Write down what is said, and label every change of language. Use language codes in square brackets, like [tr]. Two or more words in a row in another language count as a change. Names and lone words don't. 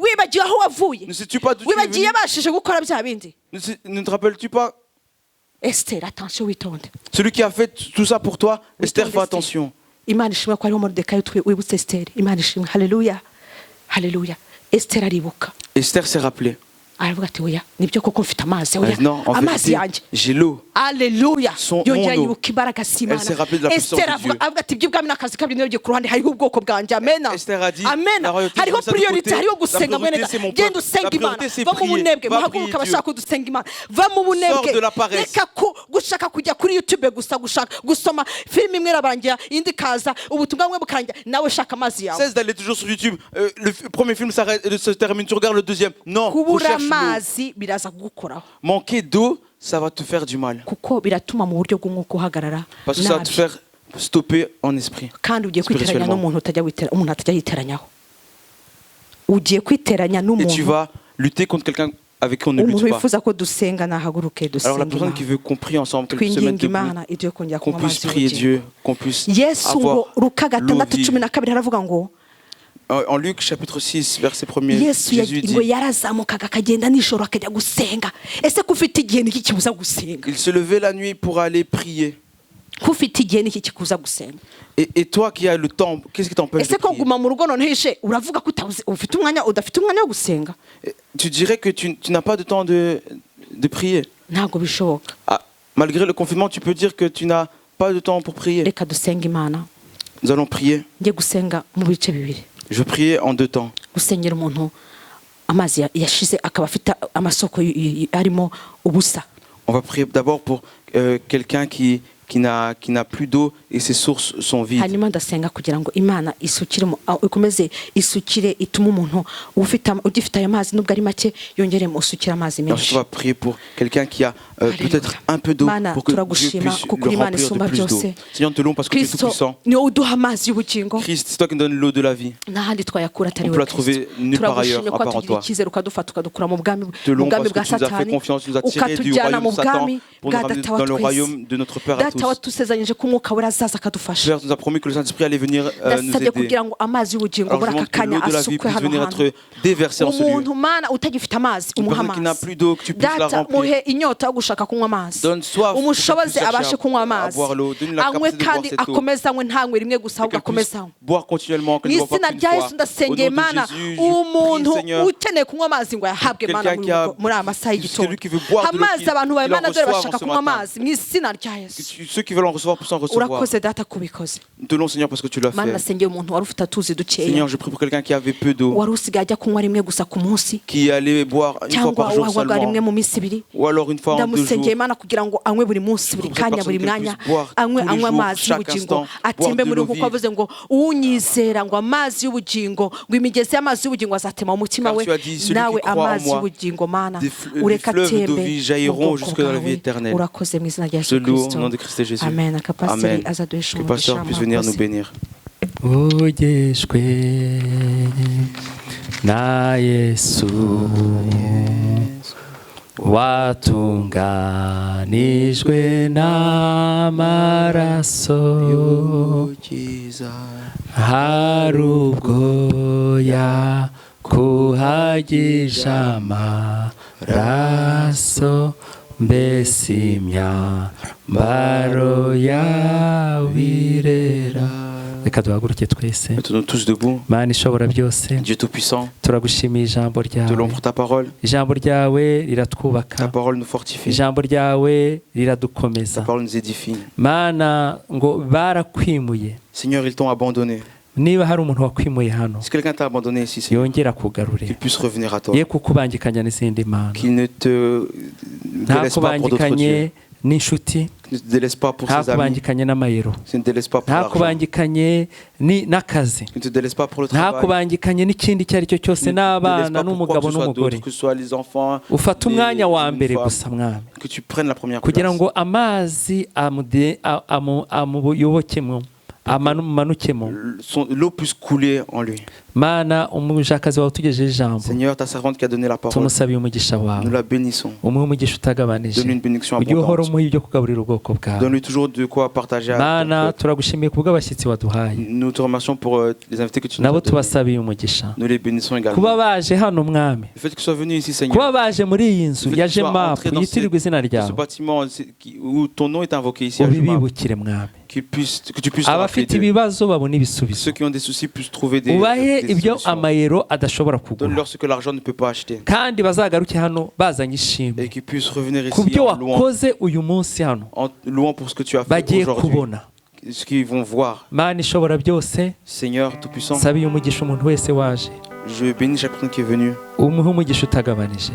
[fr] Ne sais-tu pas d'où tu es venu? Ne te rappelles-tu pas? Esther, attention, celui qui a fait tout ça pour toi, Esther, fais attention. Alléluia. Alléluia. Esther s'est rappelée. [rw] aravuga ati oya nibyo koko mfite amazi oya [fr] non, en [rw] amazi [fr] vérité, [rw] yanjye [fr] j'ai l'eau. Alléluia. Son [rw] Yongera [fr] eau. [rw] yibuka imbaraga z'Imana. [fr] Elle s'est rappelée de la puissance Esther de Dieu. [rw] avuga ati iby'ubwami n'akazi kabiri n'ibyo ku ruhande hariho ubwoko bwanjye amen [fr] Esther a dit, amen la royauté, [rw] hariho [fr] c'est ça de priorité côté. [rw] hariho [fr] La [rw] gusenga [fr] priorité, [rw] mwene [fr] c'est mon [rw] genda [fr] peuple. [rw] usenga [fr] La [rw] Imana [fr] priorité, c'est [rw] va mu [fr] prier. [rw] bunebwe [fr] Va [rw] muhaguruka [fr] prier [rw] abashaka [fr] Dieu. [rw] kudusenga Imana va mu [fr] Sors [rw] bunebwe [fr] de la paresse. [rw] reka gushaka kujya kuri YouTube gusa gushaka gusoma filime imwe irabangira indi kaza ubutumwa bumwe bukarangira nawe shaka amazi yawe [fr] Cesse d'aller toujours sur YouTube. Le premier film se termine, tu regardes le deuxième. Non, [rw] kubura [fr] recherche l'eau. [rw] amazi biraza kugukoraho [fr] Manquer d'eau, ça va te faire du mal. [rw] kuko biratuma mu buryo bw'umwuka uhagarara [fr] Parce que ça va te faire stopper en esprit. [rw] kandi ugiye kwiteranya n'umuntu umuntu atajya yiteranyaho ugiye kwiteranya [fr] Et tu [rw] n'umuntu [fr] vas lutter contre quelqu'un avec qui on ne lutte [rw] umuntu [fr] pas. [rw] wifuza ko dusenga nahaguruke [fr] Alors la [rw] dusenga [fr] personne qui [rw] Imana [fr] veut qu'on prie ensemble, qu'elle se mette [rw] twinginga [fr] debout, [rw] Imana ibyo kongera [fr] qu'on [rw] kunywa [fr] puisse [rw] amazi [fr] prier [rw] y'ubugingo [fr] Dieu, qu'on puisse [rw] yesu ngo [fr] avoir [rw] luka [fr] l'eau 6:12 vive. [rw] haravuga ngo [fr] En Luc chapitre 6, verset 1er, [rw] yesu [fr] Jésus [rw] ngo [fr] dit, [rw] yarazamukaga akagenda nijoro akajya gusenga ese ko ufite igihe niki kibuza gusenga [fr] il se levait la nuit pour aller prier. [rw] ko ufite igihe niki kikuza gusenga [fr] Et toi qui as le temps, qu'est-ce qui t'empêche de [rw] ese ko [fr] prier? [rw] guma mu rugo noneho ishe uravuga ko ufite umwanya udafite umwanya wo gusenga [fr] Tu dirais que tu n'as pas de temps de prier. [rw] ntabwo bishoboka [fr] Ah, malgré le confinement, tu peux dire que tu n'as pas de temps pour prier. [rw] reka dusenga Imana [fr] Nous allons prier. [rw] njye gusenga mu bice bibiri [fr] Je vais prier en 2 temps. [rw] gusengera umuntu amazi yashize akaba afite amasoko arimo ubusa [fr] On va prier d'abord pour quelqu'un qui n'a plus d'eau et ses sources sont vides. [rw] hanyuma ndasenga kugira ngo Imana isukire ikomeze isukire ituma umuntu ugifite ayo mazi nubwo ari make yongeremo usukira amazi [fr] Ensuite, [rw] menshi [fr] on va prier pour quelqu'un qui a peut-être un peu d'eau [rw] Mana [fr] pour que Dieu [rw] turagushima [fr] puisse [rw] kuko [fr] le [rw] Imana [fr] remplir de [rw] isumba [fr] plus d'eau. [rw] byose [fr] Seigneur, nous te louons parce que tu es tout [rw] Kristo [fr] puissant. [rw] niwe uduha amazi y'ubugingo [fr] Christ, c'est toi qui nous donnes l'eau de la vie. [rw] n'ahandi twayakura atari [fr] On peut [rw] we [fr] la trouver nulle part ailleurs, [rw] turagushimye [fr] à [rw] ko [fr] part en [rw] atugirira [fr] toi. [rw] icyizere ukadufata ukadukura mu bwami [fr] Te louons [rw] bwa [fr] parce que tu nous as fait [rw] satani [fr] confiance, tu nous as tirés du [rw] ukatujyana mu [fr] royaume de Satan [rw] bwami [fr] pour nous [rw] bwa [fr] ramener [rw] data wa [fr] dans le [rw] twese [fr] royaume de notre Père à [rw] data [fr] tous. [rw] watusezeranyije ko umwuka wera azaza akadufasha [fr] Père, tu nous as promis que le Saint-Esprit allait venir nous [rw] ndasabye [fr] aider. [rw] kugira ngo amazi y'ubugingo [fr] Alors, [rw] muri [fr] je [rw] aka [fr] demande que [rw] kanya [fr] l'eau de la vie [rw] asukwe [fr] puisse [rw] hano [fr] venir [rw] hantu [fr] être déversée en ce lieu. [rw] umuntu mana utagifite amazi [fr] Une [rw] umuha [fr] personne qui n'a [rw] amazi [fr] plus d'eau, que tu puisses la [rw] data [fr] remplir. [rw] muhe inyota yo gushaka kunywa amazi [fr] Donne soif pour [rw] umushoboze [fr] qu'elle puisse [rw] abashe [fr] chercher [rw] kunywa [fr] à [rw] amazi [fr] boire l'eau. Donne-lui la [rw] anywe [fr] capacité de boire [rw] kandi [fr] cette eau. [rw] akomeze anywe ntanywe rimwe gusa [fr] Et [rw] ahubwo [fr] qu'elle puisse [rw] akomeze anywe [fr] boire continuellement, qu'elle [rw] mu [fr] ne boive [rw] izina [fr] pas qu'une [rw] rya [fr] fois. [rw] yesu [fr] Au [rw] ndasengeye [fr] nom [rw] mana [fr] de Jésus, je [rw] umuntu [fr] prie, Seigneur, [rw] ukeneye kunywa amazi ngo yahabwe mana [fr] quelqu'un qui a- [rw] muri aya masaha y'igitondo [fr] celui qui veut boire de l'eau, [rw] amazi abantu bawe [fr] qu'il en [rw] mana dore [fr] reçoive [rw] bashaka [fr] en ce [rw] kunywa [fr] matin. [rw] amazi mu izina rya yesu [fr] Ceux qui veulent en recevoir puissent en recevoir. [rw] urakoze data kubikoze [fr] Nous te louons, Seigneur, parce que tu l'as [rw] mana [fr] fait. [rw] nasengeye umuntu wari ufite atuzi dukeya [fr] Seigneur, je prie pour quelqu'un qui avait peu d'eau, [rw] wari usigaye ajya kunywa rimwe gusa ku munsi [fr] qui allait boire une fois [rw] cyangwa [fr] par jour [rw] wagwaga rimwe [fr] seulement, [rw] mu minsi ibiri [fr] ou alors une fois en 2 jours. [rw] ndamusengeye imana kugira ngo anywe buri munsi buri [fr] Pour cette [rw] kanya buri [fr] personne [rw] mwanya [fr] qu'elle puisse boire [rw] anywe [fr] tous les jours, [rw] amazi [fr] chaque [rw] y'ubugingo [fr] instant, [rw] atembe [fr] boire de [rw] muri [fr] l'eau [rw] kuko [fr] vive. [rw] avuze ngo unyizera ngo amazi y'ubugingo ngo imigezi y'amazi y'ubugingo azatema mu mutima [fr] Car [rw] we [fr] tu as dit, celui [rw] nawe [fr] qui croit en [rw] amazi [fr] moi, [rw] y'ubugingo mana [fr] des [rw] ureka [fr] fleuves d'eau [rw] atembe [fr] vie jailliront [rw] mu bwoko [fr] jusque dans la vie [rw] bwawe. [fr] éternelle. [rw] urakoze mu izina rya [fr] Je [rw] yesu [fr] loue au [rw] kirisito [fr] nom de Christ et Jésus. [rw] amen akapasiteri [fr] Amen. [rw] azaduhesha [fr] Que le pasteur [rw] umugisha [fr] puisse venir nous [rw] murakoze [fr] bénir. [rw] ugeshwe na yesu watunganijwe n'amaraso hari ubwo yakuhagije amaraso mbese imyambaro yawe irera reka duhaguruke twese [fr] Mettons-nous tous debout. [rw] mana ishobora byose [fr] Dieu Tout-Puissant, [rw] turagushimiye ijambo [fr] te louons [rw] ryawe [fr] pour ta parole. [rw] ijambo ryawe [fr] Ta [rw] riratwubaka [fr] parole nous fortifie. [rw] ijambo ryawe riradukomeza [fr] Ta parole nous édifie. [rw] mana ngo barakwimuye [fr] Seigneur, ils t'ont abandonné. [rw] niba hari umuntu wakwimuye hano [fr] Si quelqu'un t'a abandonné ici, Seigneur, [rw] yongera kugarure [fr] qu'il puisse revenir à toi. [rw] ye kukubangikanya n'izindi mana [fr] Qu'il ne te délaisse pas pour d'autres [rw] ntakubangikanye [fr] dieux. [rw] n'inshuti [fr] Qu'il ne te délaisse pas pour ses amis. [rw] ntakubangikanye n'amayero [fr] Qu'il ne te délaisse pas pour l'argent. [rw] ntakubangikanye n'akazi [fr] Qu'il ne te délaisse pas pour le travail. [rw] ntakubangikanye n'ikindi icyo ari cyo cyose [fr] Qu'il ne te délaisse [rw] n'abana [fr] pas pour quoi [rw] n'umugabo [fr] que ce soit [rw] n'umugore [fr] d'autre, que ce soit les enfants, [rw] ufate [fr] les- [rw] umwanya wa [fr] une [rw] mbere [fr] femme. [rw] gusa mwami [fr] Que tu prennes la première [rw] kugira [fr] place. [rw] ngo amazi amuyobokemo amanukemo [fr] L'eau puisse couler en lui. [rw] mana umujakazi wawe utugejeje ijambo [fr] Seigneur, ta servante qui a donné la parole, [rw] tumusabiye umugisha [fr] nous [rw] wawe [fr] la bénissons. [rw] umuhe umugisha utagabanije [fr] Donne-lui une bénédiction [rw] ujye uhora [fr] abondante. [rw] umuha ibyo kugaburira ubwoko bwawe [fr] Donne-lui toujours de quoi partager à ton [rw] mana [fr] peuple. [rw] turagushimiye kubw'abashyitsi waduhaye [fr] Nous te remercions pour les invités que tu nous [rw] nabo [fr] as donnés. [rw] tubasabiye umugisha [fr] Nous les bénissons [rw] kuba [fr] également. [rw] baje hano mwami [fr] Le fait qu'ils soient venus ici, [rw] kuba [fr] Seigneur, [rw] baje muri iyi nzu [fr] le [rw] ya [fr] fait qu'ils soient [rw] jemapu [fr] entrés dans [rw] yitirirwa izina [fr] ce [rw] ryawe [fr] bâtiment où ton nom est invoqué ici à Juma, [rw] ubibibukire mwami [fr] que tu puisses [rw] abafite ibibazo babona ibisubizo. [fr] Ceux qui ont des soucis puissent trouver des [rw] ibyo amayero adashobora kugura. [fr] Donne-leur ce que l'argent ne peut pas acheter. [rw] Kandi bazagaruke hano bazanye ishimwe. [fr] Et qu'ils puissent revenir ici [rw] kubyo [fr] en louant. [rw] wakoze uyu munsi hano. [fr] En louant pour ce que tu as fait aujourd'hui. Ce qu'ils vont voir. [rw] Mana ishobora byose. [fr] Seigneur tout-puissant. [rw] Sabiye umugisha umuntu wese waje. [fr] Je bénis chaque personne qui est venue. [rw] Umuhe umugisha utagabanije.